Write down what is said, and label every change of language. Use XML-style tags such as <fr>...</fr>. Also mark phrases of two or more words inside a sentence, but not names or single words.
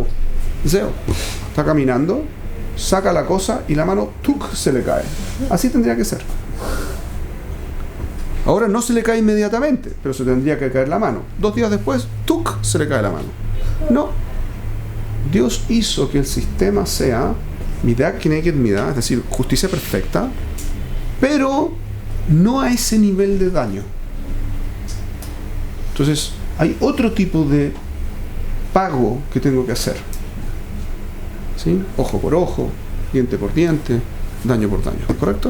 <es>Zeo, está caminando, saca la cosa y la mano se le cae. Así tendría que ser. Ahora no se le cae inmediatamente, pero se tendría que caer la mano. 2 días después, ¡tuc!, se le cae la mano. No. Dios hizo que el sistema sea</es> <he>מידה כנגד מידה,</he> <es>es decir, justicia perfecta, pero no a ese nivel de daño. Entonces, hay otro tipo de pago que tengo que hacer. ¿Sí? Ojo por ojo, diente por diente, daño por daño, ¿correcto?</es>